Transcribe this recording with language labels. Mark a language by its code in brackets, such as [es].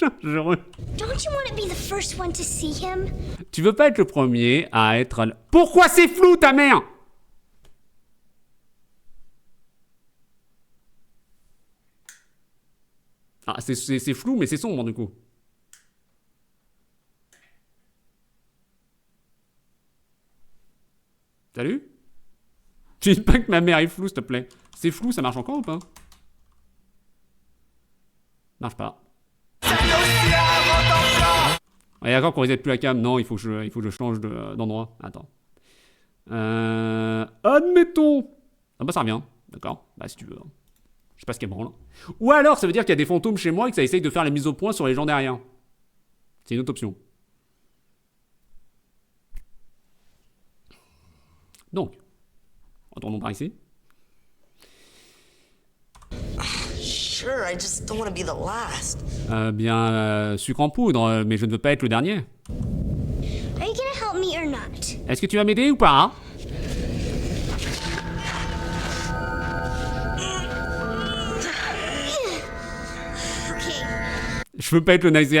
[en] Don't you want to be the first one to see him? [fr] Tu veux pas être le premier à être... Pourquoi c'est flou ta mère? Ah, c'est flou mais c'est sombre du coup. Salut? Tu dis pas que ma mère est floue, s'il te plaît. C'est flou, ça marche encore ou pas? Marche pas. Ouais, d'accord qu'on reset plus la cam. Non, il faut que je change d'endroit. Attends. Admettons. Ah bah ça revient. D'accord. Bah si tu veux. Je sais pas ce qu'elle branle. Ou alors ça veut dire qu'il y a des fantômes chez moi et que ça essaye de faire la mise au point sur les gens derrière. C'est une autre option. Donc, retournons par ici. [en] Sure, I just don't want to be the last. [fr] Sucre en poudre, mais je ne veux pas être le dernier. [en] Are you gonna help me or not? [fr] Est-ce que tu vas m'aider ou pas? [en] Okay. [fr] Je veux pas être le nice.